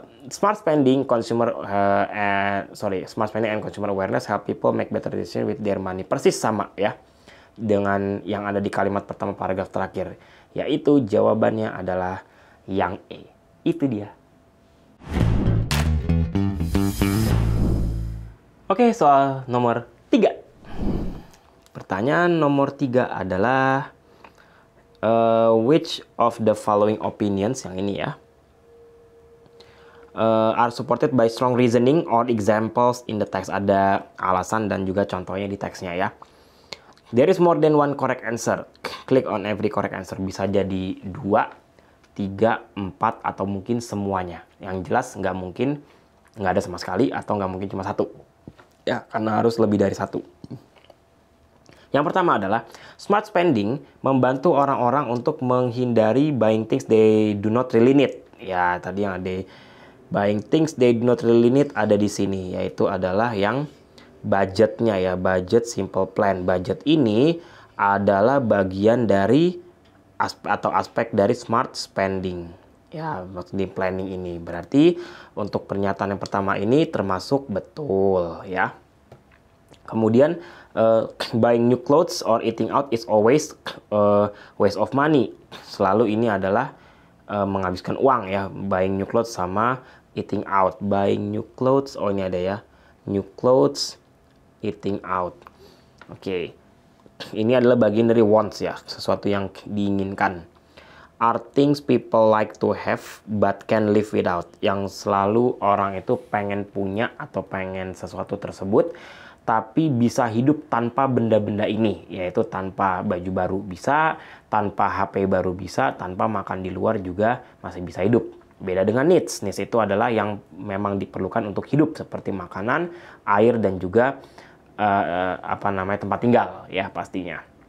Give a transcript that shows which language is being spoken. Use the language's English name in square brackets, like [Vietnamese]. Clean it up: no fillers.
[English] Smart spending and consumer awareness help people make better decision with their money. [Indonesian] Persis sama ya. dengan yang ada di kalimat pertama paragraf terakhir? Yaitu jawabannya adalah yang E. Itu dia. Oke, soal nomor 3. Pertanyaan nomor 3 adalah [English] which of the following opinions, [Indonesian] yang ini ya, [English] are supported by strong reasoning or examples in the text. [Indonesian] Ada alasan dan juga contohnya di teksnya ya. [English] There is more than one correct answer. Click on every correct answer. [Indonesian] Bisa jadi 2, 3, 4, atau mungkin semuanya. Yang jelas nggak mungkin nggak ada sama sekali atau nggak mungkin cuma 1. Ya, karena harus lebih dari 1. Yang pertama adalah smart spending membantu orang-orang untuk menghindari [English] buying things they do not really need. [Indonesian] Ya, tadi yang ada [English] buying things they do not really need [Indonesian] ada di sini, yaitu adalah yang budgetnya ya, budget simple plan. Budget ini adalah bagian dari aspek dari smart spending. Ya, maksudnya planning ini. Berarti untuk pernyataan yang pertama ini termasuk betul ya. [English] Kemudian buying new clothes or eating out is always waste of money. [Indonesian] Selalu ini adalah menghabiskan uang ya. [English] Buying new clothes sama eating out. Buying new clothes, [Indonesian] oh ini ada ya. [English] New clothes, eating out. [Indonesian] Oke. Ini adalah bagian dari wants ya, sesuatu yang diinginkan. [English] Are things people like to have but can live without. [Indonesian] Yang selalu orang itu pengen punya atau pengen sesuatu tersebut, tapi bisa hidup tanpa benda-benda ini, yaitu tanpa baju baru bisa, tanpa HP baru bisa, tanpa makan di luar juga masih bisa hidup. Beda dengan needs. Needs itu adalah yang memang diperlukan untuk hidup, seperti makanan, air, dan juga tempat tinggal ya pastinya.